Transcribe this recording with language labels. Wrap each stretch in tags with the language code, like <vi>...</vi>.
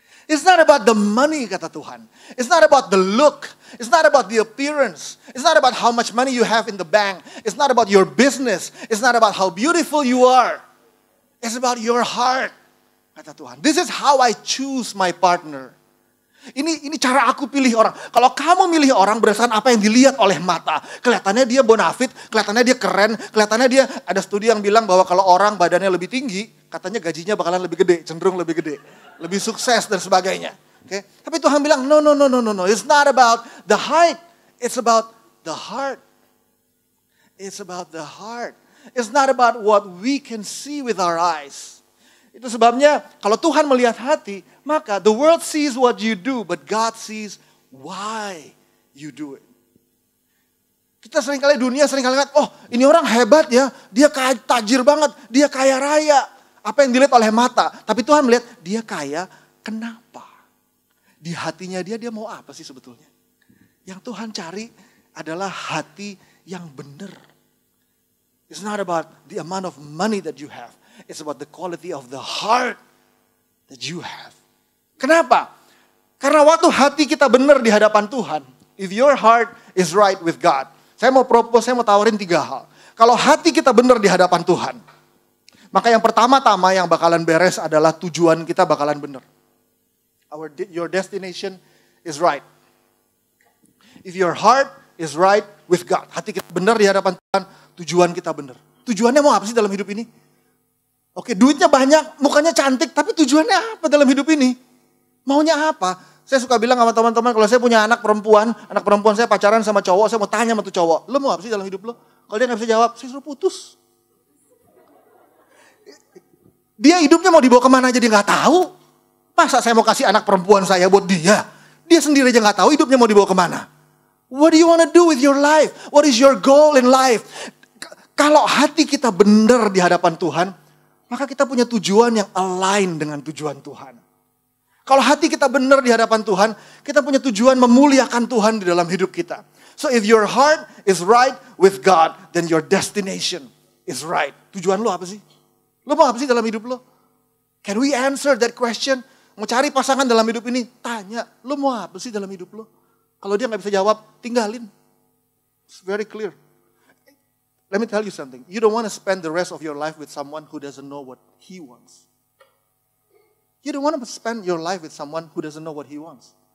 <en>It's not about the money</en> <id>kata Tuhan.</id> <en>It's not about the look. It's not about the appearance. It's not about how much money you have in the bank. It's not about your business. It's not about how beautiful you are. It's about your heart.</en> <id>Kata Tuhan.</id> <en>This is how I choose my partner.</en> <id>Ini cara aku pilih orang. Kalau kamu milih orang berdasarkan apa yang dilihat oleh mata. Kelihatannya dia bonafit, kelihatannya dia keren, kelihatannya dia, ada studi yang bilang bahwa kalau orang badannya lebih tinggi, katanya gajinya bakalan lebih gede, cenderung lebih gede. Lebih sukses dan sebagainya. Okay? Tapi Tuhan bilang, no.</id> <en>It's not about the height. It's about the heart. It's about the heart. It's not about what we can see with our eyes.</en> <id>Itu sebabnya kalau Tuhan melihat hati, maka</id> <en>the world sees what you do, but God sees why you do it.</en> <id>Dunia seringkali lihat, oh ini orang hebat ya, dia kaya, tajir banget, dia kaya raya. Apa yang dilihat oleh mata, tapi Tuhan melihat dia kaya, kenapa? Di hatinya dia mau apa sih sebetulnya? Yang Tuhan cari adalah hati yang benar.</id> <en>It's not about the amount of money that you have. It's about the quality of the heart that you have.</en> <id>Kenapa? Karena waktu hati kita benar di hadapan Tuhan,</id> <en>if your heart is right with God,</en> <id>saya mau tawarin 3 hal. Kalau hati kita benar di hadapan Tuhan, maka yang pertama-tama yang bakalan beres adalah tujuan kita bakalan benar.</id> <en>Your destination is right. If your heart is right with God,</en> <id>hati kita benar di hadapan Tuhan, tujuan kita benar. Tujuannya mau apa sih dalam hidup ini? Oke, duitnya banyak, mukanya cantik, tapi tujuannya apa dalam hidup ini? Maunya apa? Saya suka bilang sama teman-teman, kalau saya punya anak perempuan saya pacaran sama cowok, saya mau tanya sama tuh cowok, lo mau apa sih dalam hidup lo? Kalau dia gak bisa jawab, saya suruh putus. Dia hidupnya mau dibawa kemana aja dia gak tahu. Masa saya mau kasih anak perempuan saya buat dia? Dia sendiri aja gak tahu hidupnya mau dibawa kemana.</id> <en>What do you want to do with your life? What is your goal in life?</en> <id>Kalau hati kita benar di hadapan Tuhan, maka kita punya tujuan yang align dengan tujuan Tuhan. Kalau hati kita benar di hadapan Tuhan, kita punya tujuan memuliakan Tuhan di dalam hidup kita.</id> <en>So if your heart is right with God, then your destination is right.</en> <id>Tujuan lo apa sih? Lo mau apa sih dalam hidup lo?</id> <en>Can we answer that question?</en> <id>Mau cari pasangan dalam hidup ini? Tanya, lo mau apa sih dalam hidup lo? Kalau dia gak bisa jawab, tinggalin.</id> <en>It's very clear. Let me tell you something. You don't want to spend the rest of your life with someone who doesn't know what he wants. You don't want to spend your life with someone who doesn't know what he wants.</en>